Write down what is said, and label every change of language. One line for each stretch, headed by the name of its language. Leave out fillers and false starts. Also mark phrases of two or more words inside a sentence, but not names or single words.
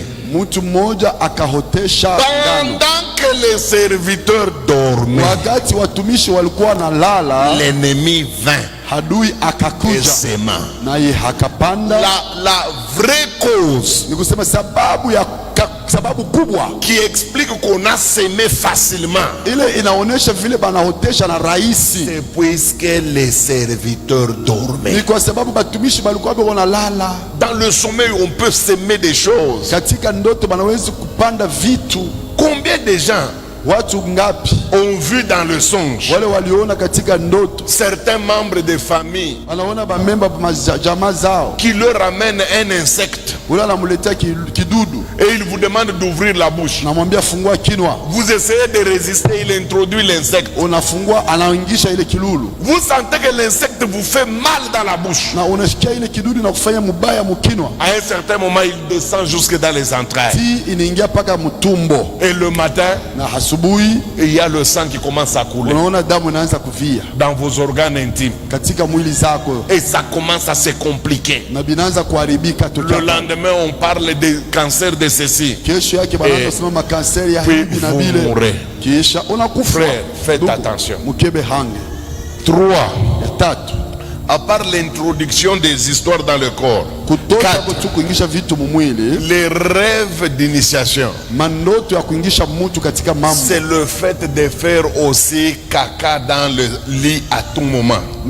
French: Pendant que les serviteurs dormaient, l'ennemi vint et sema. La vraie cause
Swahili: sababu kubwa
French: qui explique qu'on a semé facilement.
Swahili: ile inaonesha vile banaotesha na rahisi.
French: C'est puisque les serviteurs dormaient.
Swahili: Ni kwa sababu batumishi balikuwa wanalala.
French: Dans le sommeil, on peut semer des choses.
Swahili: Katika ndoto banaweza kupanda vitu.
French: Combien de gens
Swahili: watu ngapi
French: ont vu dans le songe
Swahili: wale waliona katika ndoto
French: certains membres de famille
Swahili: wanaona bamemba jamaa zao
French: qui leur amènent un insecte
Swahili: ule anamletea kidudu
French: et il vous demande d'ouvrir la bouche.
Swahili: Namwambia fungua kinwa.
French: Vous essayez de résister, il introduit l'insecte.
Swahili: Unafungua anaingisha ile kilulu.
French: Vous sentez que l'insecte vous fait mal dans la bouche.
Swahili: Na unasikia ile kidudu na kufanya mubaya mkinwa.
French: À un certain moment il descend jusque dans les entrailles.
Swahili: Ti inaingia paka mtumbo.
French: Et le matin
Swahili: na asubuhi
French: il y a le sang qui commence à couler.
Swahili: Unaona damu inaanza kuvia
French: dans vos organes intimes.
Swahili: Katika mwili zako.
French: Et ça commence à se compliquer.
Swahili: Na binaanza kuharibika tu.
French: Le lendemain on parle de cancer de ceci.
Swahili: Kesho yake banaanza kusema makanseri ya hivi na vile. Kisha unakufa.
French: Frère, faites attention.
Swahili: Mukebe hange. 3. Tatu.
French: À part l'introduction des histoires dans le corps. 4. Les rêves d'initiation. C'est le fait de faire aussi caca dans le lit à tout moment.